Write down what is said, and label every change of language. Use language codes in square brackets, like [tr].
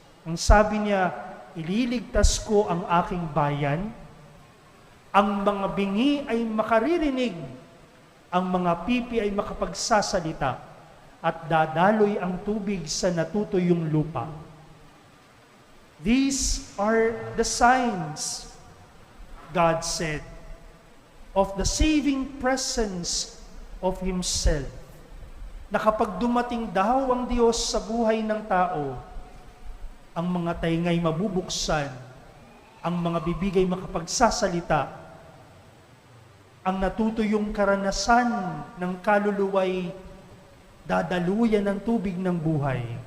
[tl] Ang sabi niya, ililigtas ko ang aking bayan, ang mga bingi ay makaririnig, ang mga pipi ay makapagsasalita, at dadaloy ang tubig sa natutuyong lupa. [en] These are the signs, God said, of the saving presence of Himself. [tl] Na kapag dumating daw ang Diyos sa buhay ng tao, ang mga taingay mabubuksan, ang mga bibigay makapagsasalita, ang natutuyong karanasan ng kaluluway dadaluyan ng tubig ng buhay.